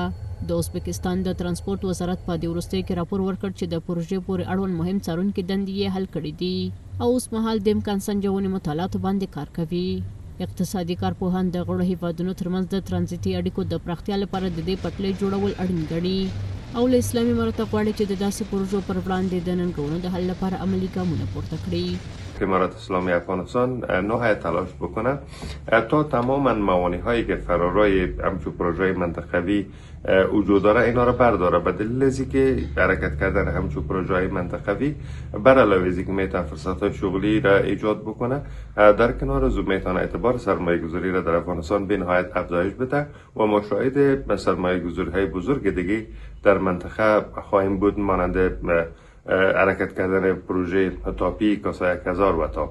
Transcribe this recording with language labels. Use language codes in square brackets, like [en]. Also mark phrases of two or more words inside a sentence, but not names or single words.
[ps] د ازبکستان د ترانسپورت وزارت په دې وروستیو کې راپور ورکړ چې د پروژې پورې اړوند مهم څارونکي دندې یې حل کړي دي او اوس مهال د امکان سنجونې مطالعاتو باندې کار کوي. اقتصادي کارپوهان د غړو هیوادونو ترمنځ د ترانزیتي اړیکو د پراختیا لپاره د دې پټلۍ جوړول اړین ګڼي او له اسلامي امارت غواړي چې د داسې پروژو پر وړاندې د ننګونو د حل لپاره عملي ګامونه پورته کړي. [fa] امارات اسلامی افغانستان نهایت تلاش بکنه تا تماما موانع هایی که فرارای همچون پروژه منطقوی وجود داره اینا را برداره، به دلیل ازی که حرکت کردن همچون پروژه منطقوی بر علاوه ازی که میتونه فرصت های شغلی را ایجاد بکنه، در کنار از میتونه اعتبار سرمایه گذاری را در افغانستان به نهایت افزایش بده و ما شاهد سرمایه گذاری های بزرگ دیگه در منطقه خواهیم بود، مانند حرکت کردن پروژه تاپی کاسای 1000 و تاپ.